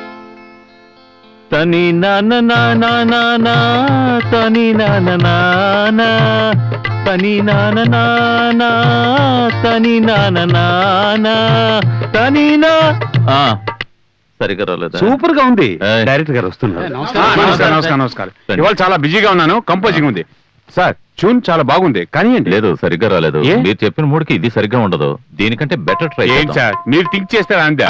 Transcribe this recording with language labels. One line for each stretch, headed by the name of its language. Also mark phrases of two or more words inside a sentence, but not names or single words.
Telugu: तनी ना ना ना ना ना ना तनी ना ना ना ना तनी ना ना ना ना तनी ना ना ना ना तनी ना. సరిగ్గా రాలేదా? సూపర్ గా ఉంది. డైరెక్టర్ గారు వస్తున్నారు. నమస్కారం. ఇవాళ చాలా బిజీగా ఉన్నాను. కంపోజింగ్ ఉంది సార్. ట్యూన్ చాలా బాగుంది కానీ లేదు, సరిగ్గా రాలేదు. మీరు చెప్పిన మూడుకి ఇది సరిగ్గా ఉండదు. దీనికంటే
English: better try
Telugu: సార్. మీరు థింక్ చేస్తారా అంతే?